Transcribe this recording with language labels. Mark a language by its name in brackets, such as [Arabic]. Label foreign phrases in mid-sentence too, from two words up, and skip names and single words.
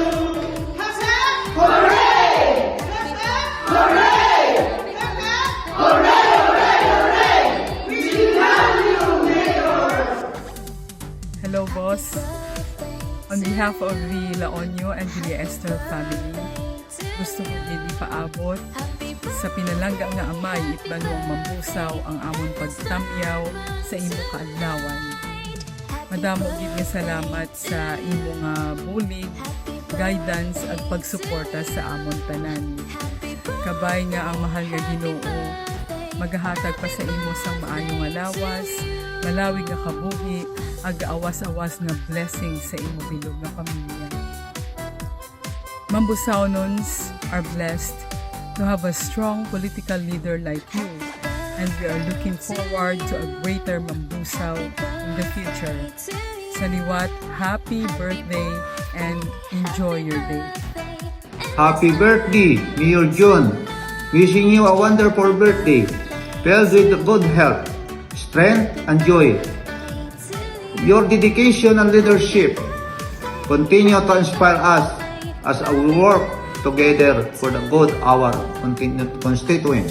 [English] Hooray! Hooray! Hooray, hooray, hooray! We love you, Mayor! Hello, boss. On behalf of the Laonio and Julia Esther family, [Hiligaynon] gusto ko gini paabot sa pinalangga nga amay itbano ang mambusaw ang amon pagtamyaw sa imo kaadlawan. Madamo gid nga salamat sa imo nga bulig, guidance at pagsuporta sa amon tanan. Kabay nga ang mahal nga Ginoo magahatag pa sa imo sang maayo nga lawas, malawig nga kabuhi, ag awas-awas nga blessing sa imo bilog nga pamilya. [English] Mambusawonons are blessed to have a strong political leader like you, and we are looking forward to a greater Mambusaw in the future. [Hiligaynon] Sa liwat, [English] happy birthday and enjoy your day. Happy birthday, Mayor John. Wishing you a wonderful birthday, filled with good health, strength, and joy. Your dedication and leadership continue to inspire us as we work together for the good of our constituents.